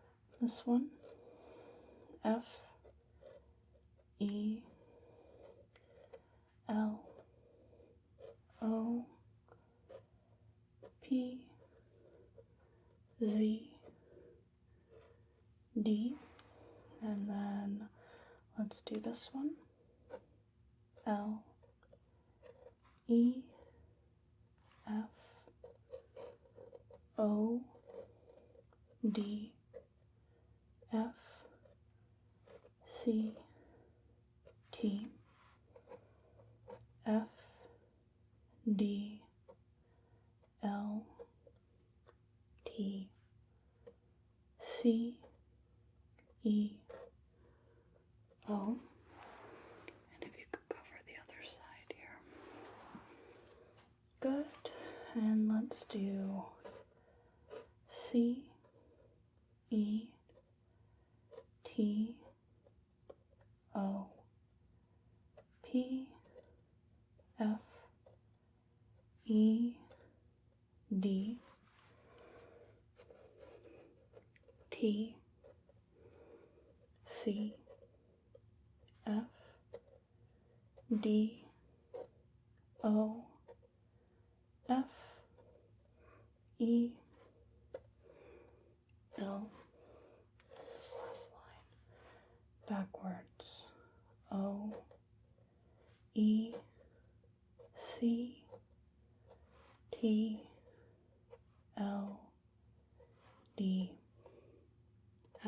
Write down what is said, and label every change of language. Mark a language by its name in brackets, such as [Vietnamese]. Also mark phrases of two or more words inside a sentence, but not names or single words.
[English] This one, F, E L O P Z D, and then let's do this one. L E F O D F C T F D L T C E O. And if you could cover the other side here. Good. And let's do C E T O P F E D T C F D O F E L. This last line backwards. O E C T L D F.